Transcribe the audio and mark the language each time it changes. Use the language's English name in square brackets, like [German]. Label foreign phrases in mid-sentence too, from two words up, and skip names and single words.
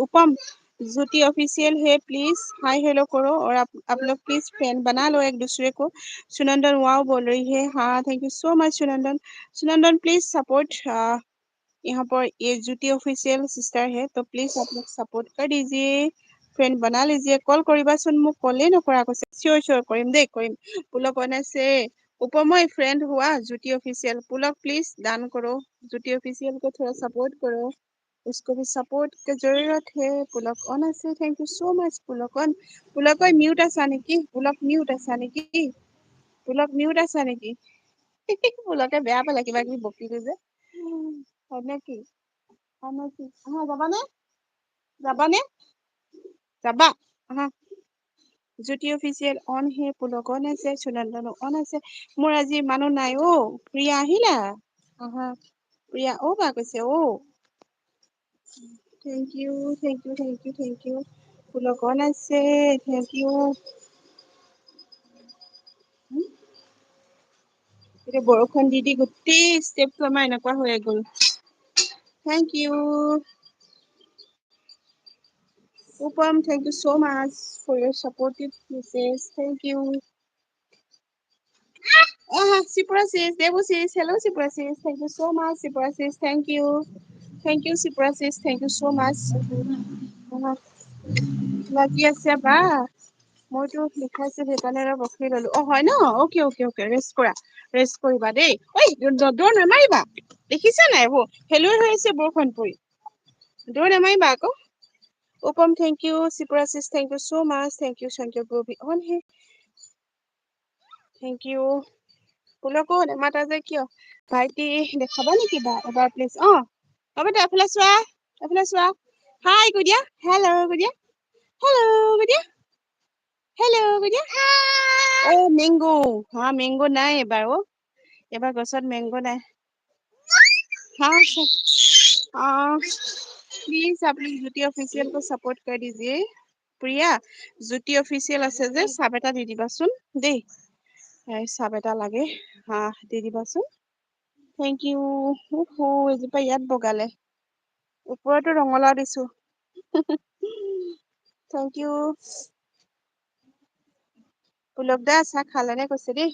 [Hindi] उपम ज्योति ऑफिशियल है, प्लीज [English] hi hello [Hindi] करो और आप लोग प्लीज फ्रेंड बना लो एक दूसरे को। सुनंदन वाओ बोल रही है। हाँ [English] thank you so much [Hindi] सुनंदन। सुनंदन प्लीज सपोर्ट। यहाँ पर ये ज्योति ऑफिशियल सिस्टर है तो प्लीज आप लोग सपोर्ट कर दीजिए, फ्रेंड बना लीजिए। [Assamese] कॉल কৰিবাচোন মোক কলে নকৰা কৈছে। চিয়ৰ চিয়ৰ কৰিম দেই কৰিম। [Hindi] পুলক বনাইছে उपमय फ्रेंड हुआ ज्योति ऑफिशियल। पुलक प्लीज दान करो, ज्योति ऑफिशियल को थोड़ा सपोर्ट करो, उसको भी सपोर्ट की जरूरत है। [Assamese] पुलक ऑन আছে [English] thank you so much [Assamese] पुलक ऑन। पुलक म्यूट আছা নেকি? पुलक म्यूट আছা নেকি? पुलक म्यूट আছা নেকি? পুলকে বেয়া পালে কিবা কিবি বকিলো যে। হয় নেকি? হয় নেকি? যাবানে? যাবানে? যাবা? [Hindi] ज्योति ऑफिशियल ऑन है, पुलक ऑन আছে, सुनंदन ऑन আছে। [Assamese] মোৰ আজি মানুহ নাই অ। প্ৰিয়া আহিলা? প্ৰিয়া অ বা কৈছে অ। [English] thank you thank you thank you thank you. [Assamese] পুলক অন আছে [English] thank you. [Assamese] এতিয়া বৰষুণ দি দি গোটেই ষ্টেপটো আমাৰ এনেকুৱা হৈ গ'ল। [English] thank you. [Assamese] উপম [English] thank you so much for your supportive message. Thank you. Siprasis, Debusis, hello Siprasis. Thank you so much Siprasis. Thank you. Thank you Siprasis. Thank you so much. [Assamese] লাগি আছে বা মইতো লিখাইছো সেইকাৰণে অলপ ৰখি ললো। অ হয় ন? অকে অকে অকে ৰেষ্ট কৰা। ৰেষ্ট কৰিবা দেই। ঐ দৌৰ নামাৰিবা দেখিছা নাই? হেলুৰ হৈ আছে বৰষুণ পৰি। দৌৰ নামাৰিবা আকৌ। उपम [English] thank you. [Hindi] सिप्रासिस [English] thank you so much. thank you [Hindi] शंकर गोभी ऑन है। [English] thank you. [Assamese] পুলকো নেমাতা যে কিয়? ভাইটি দেখাবা নেকি বা এবাৰ প্লিজ? হ'ব দে এফালে চোৱা, এফালে চোৱা। হাই কৈ দিয়া, হেল্ল' কৈ দিয়া, হেল্ল' কৈ দিয়া, হেল্ল' কৈ দিয়া। অ মেংগো। হা মেংগো নাই এবাৰ অ। এবাৰ গছত মেংগো নাই। [Hindi] हाँ प्लीज आप लोग ज्योति ऑफिशियल को सपोर्ट कर दीजिए। [Assamese] प्रिया ज्योति ऑफिशियल আছে যে সাব এটা দি দিবাচোন দেই। সাব এটা লাগে। দি দিবাচোন। [English] thank you. [Assamese] এজোপা ইয়াত বগালে। ওপৰতো ৰঙালাও দিছো। [English] thank you. [Assamese] পুলক দা চাহ খালেনে কৈছে দেই।